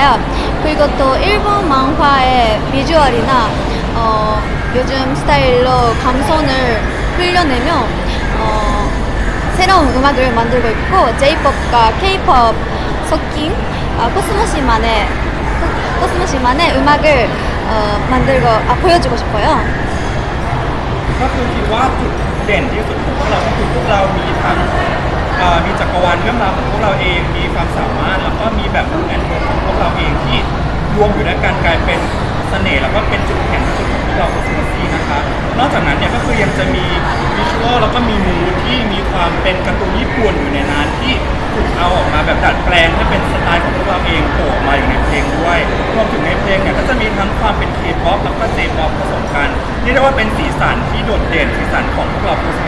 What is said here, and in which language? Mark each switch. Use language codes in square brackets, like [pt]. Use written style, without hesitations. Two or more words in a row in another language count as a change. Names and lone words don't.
[ko] 그리고 또 일본 만화의 비주얼이나 요즘 스타일로 감성을 흘려내며 새로운 음악을 만들고 있고 J-pop과 K-pop 섞인 코스모시만의 음악을 보여주고 싶어요. [th] ก็คือคิดว่าจุดเด่นที่สุดของพวกเราก็คือพวกเรามีทั้งมีจักรวาลเรื่องราวของพวกเราเองมีความสามารถแล้วก็ มีแบบแอนโทของพวกเราเองที่รวมอยู่ด้วยกันกลายเป็นเสน่ห์แล้วก็เป็นจุดแข็งจุดของพวกเราของซูเปอร์ซีนะคะนอกจากนั้นเนี่ยก็คือยังจะมีวิชวลแล้วก็มีมูดที่มีความเป็นการ์ตูนญี่ปุ่นอยู่ในนั้นที่ถูกเอาออกมาแบบดัดแปลงให้เป็นสไตล์ของพวกเราเองโผล่ออกมาอยู่ในเพลงด้วยรวมถึงในเพลงเนี่ยก็จะมีทั้งความเป็น K-pop แล้วก็ J-pop ผสมกันนี่เรียกว่าเป็นสีสันที่โดดเด่นสีสันของพวกเราซูเปอร์ซีเลยครับ